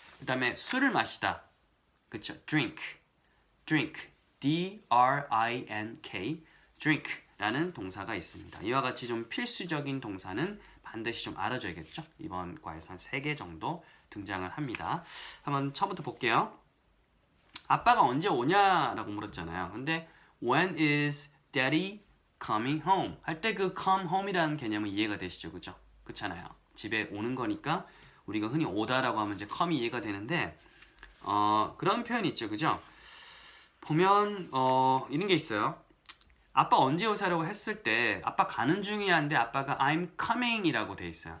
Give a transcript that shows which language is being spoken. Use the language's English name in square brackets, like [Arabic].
[Korean] 그 다음에 술을 마시다, 그쵸, drink, D-R-I-N-K, drink라는 동사가 있습니다. 이와 같이 좀 필수적인 동사는 반드시 좀 알아줘야겠죠? 이번 과에서 한 3개 정도 등장을 합니다. 한번 처음부터 볼게요. 아빠가 언제 오냐라고 물었잖아요. 근데 [English] when is daddy coming home? [Korean] 할 때 그 come home이라는 개념은 이해가 되시죠? 그죠? 그렇잖아요. 집에 오는 거니까 우리가 흔히 오다라고 하면 이제 come이 이해가 되는데 그런 표현이 있죠. 그죠? 보면 이런 게 있어요. 아빠 언제 오세요라고 했을 때 아빠 가는 중이야인데 아빠가 [English] I'm coming [Korean] 이라고 돼 있어요.